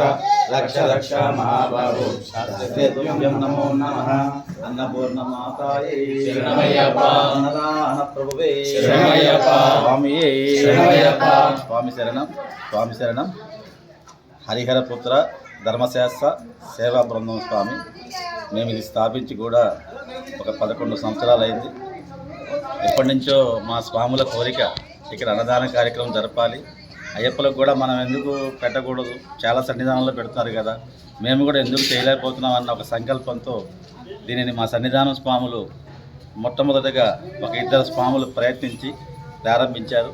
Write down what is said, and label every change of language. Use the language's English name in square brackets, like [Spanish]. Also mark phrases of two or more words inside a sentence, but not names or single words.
[Sanskrit] रक्ष रक्ष महाबाहु तुभ्यं नमो नमः अन्नपूर्णमाताये शरणमय्यप्पा अन्नदान प्रभुवे शरणमय्यप्पा स्वामिये शरणमय्यप्पा स्वामी शरणं हरिहर पुत्र [Telugu] ధర్మశాస్త్ర సేవా బృందం స్వామి మేము ఇది స్థాపించి కూడా ఒక 11 సంవత్సరాలు అయింది. ఎప్పటి నుంచో మా స్వాముల కోరిక ఇక్కడ అన్నదాన కార్యక్రమం జరపాలి, అయ్యప్పలకు కూడా మనం ఎందుకు పెట్టకూడదు, చాలా సన్నిధానంలో పెడుతున్నారు కదా, మేము కూడా ఎందుకు చేయలేకపోతున్నాం అన్న ఒక సంకల్పంతో దీనిని మా సన్నిధానం స్వాములు మొట్టమొదటిగా ఒక 2 స్వాములు ప్రయత్నించి ప్రారంభించారు.